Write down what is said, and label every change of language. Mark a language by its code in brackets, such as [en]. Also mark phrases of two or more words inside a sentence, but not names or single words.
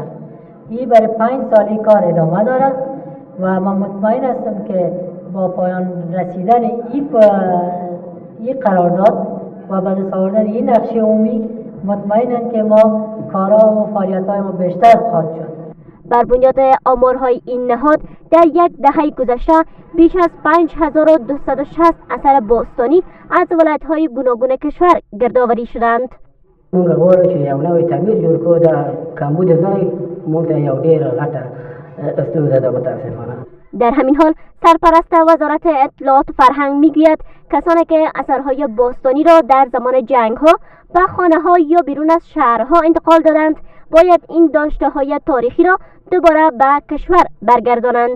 [fa] این برای 5 سالی کار ادامه داره و من مطمئن هستم که با پایان رسیدن این قرارداد و به دست آوردن این نقشه عمومی مطمئنم که ما کارا و فعالیت‌های ما بیشتر خواهد شد. بر بنیاد آمارهای این نهاد در یک دهه گذشته بیش از 5260 اثر باستانی از ولایت‌های گوناگون کشور گردآوری شدند. [ps] موږ غواړو چې یو نوی تعمیر جوړ کړو د کمبود ځای موږ ته یو ډېره غټه ستونزه ده متاسفانه. [fa] در همین حال سرپرست وزارت اطلاعات فرهنگ میگوید کسانی که اثرهای باستانی را در زمان جنگ‌ها به خانه‌ها یا بیرون از شهرها انتقال دادند باید این داشته‌های تاریخی را دوباره به کشور برگردانند.